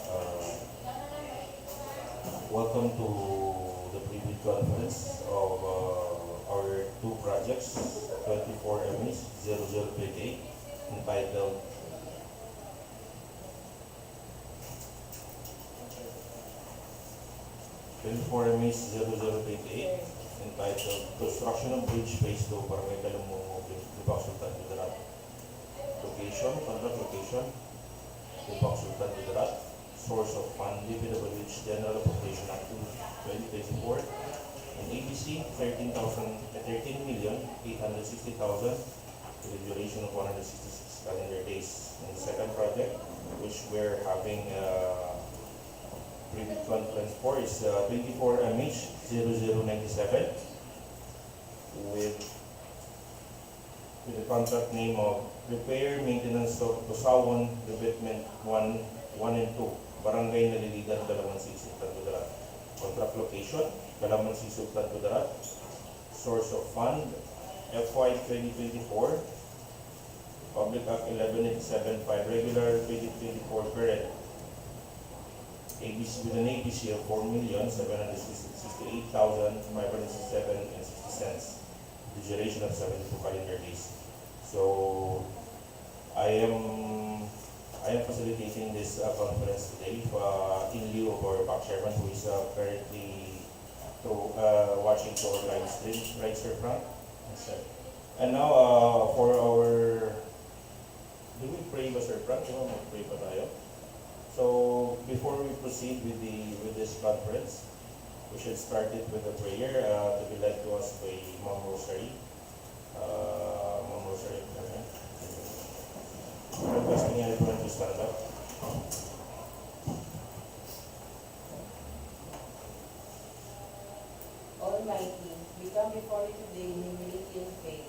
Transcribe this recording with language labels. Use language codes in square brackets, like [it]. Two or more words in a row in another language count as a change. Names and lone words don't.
[en] Welcome to the preview conference of our two projects, 24 MAs 0028, entitled Construction of Bridge Phase 2, Barangay Kalamongog, Lebak, Sultan Kudarat. Contract location, Lebak, Sultan Kudarat. Source of fund, DPWH General Appropriation Act 2024. And ABC, 13,860,000 with a duration of 166 calendar days. And the second project, which we're having private conference for, is 24 MH 0097 with the contract name of Repair Maintenance of Busawon, Revetment 1 and 2, Barangay Nalilidan, Kalamansig, Sultan Kudarat. Contract location, Kalamansig, Sultan Kudarat. Source of fund, FY 2024, Public Act 1187, 5 regular 2024 period. ABC with an ABC of 4,768,567.60. The duration of 72 calendar days. So I am facilitating this conference today in lieu of our back chairman, who is currently watching to our live stream. Right, Sir Frank? Yes, sir. And now for our, do we pray ba, Sir Frank? [tl] Mag-pray pa tayo. [en] So before we proceed with this conference, we should start it with a prayer to be led to us by Ma'am Rosary. Ma'am Rosary, requesting everyone to stand up. Almighty, we come before you today in humility and faith.